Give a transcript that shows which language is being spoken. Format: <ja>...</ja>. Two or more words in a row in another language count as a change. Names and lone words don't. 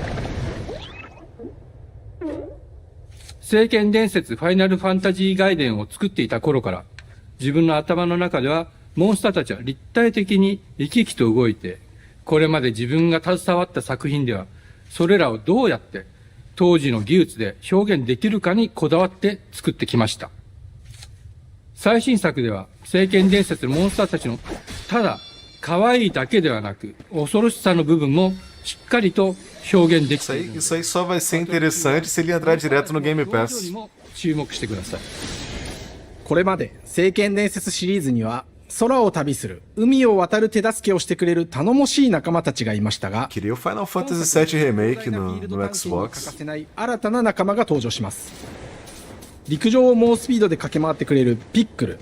<ja>聖剣伝説ファイナルファンタジー外伝を作っていた頃から自分の頭の中ではモンスターたちは立体的に生き生きと動いて、これまで自分が携わった作品ではそれらをどうやって当時の技術で表現できるかにこだわって作ってきました。最新作では聖剣伝説のモンスターたちのただ可愛いだけではなく恐ろしさの部分もしっかりと表現できている。</ja> <pt>Isso aí só vai ser interessante se ele entrar direto no Game Pass.</pt> <ja>注目してください。これまで聖剣伝説シリーズには空を旅する海を渡る手助けをしてくれる頼もしい仲間たちがいましたが、</ja> <pt>Queria o Final Fantasy VII Remake no</pt> <ja>欠か</ja> <pt>Xbox.</pt> <ja>せない新たな仲間が登場します。陸上を猛スピードで駆け回ってくれるピックル。</ja>